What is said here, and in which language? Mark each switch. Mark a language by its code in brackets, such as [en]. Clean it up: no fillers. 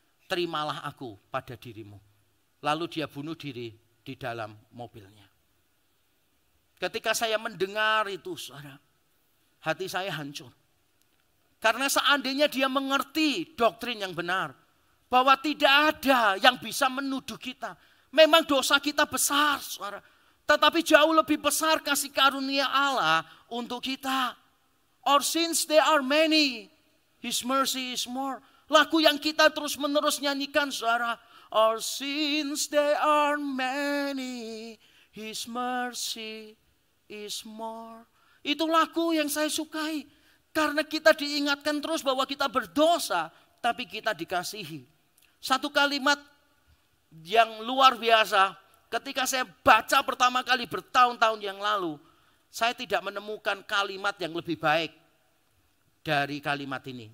[id] Terimalah aku pada dirimu. Lalu dia bunuh diri di dalam mobilnya. Ketika saya mendengar itu, saudara, hati saya hancur. Karena seandainya dia mengerti doktrin yang benar, bahwa tidak ada yang bisa menuduh kita. Memang dosa kita besar, saudara. Tetapi jauh lebih besar kasih karunia Allah untuk kita. [en] Our sins they are many, His mercy is more. [id] Lagu yang kita terus menerus nyanyikan, saudara. [en] Our sins they are many, His mercy is more. [id] Itu lagu yang saya sukai. Karena kita diingatkan terus bahwa kita berdosa, tapi kita dikasihi. Satu kalimat yang luar biasa, ketika saya baca pertama kali bertahun-tahun yang lalu, saya tidak menemukan kalimat yang lebih baik dari kalimat ini.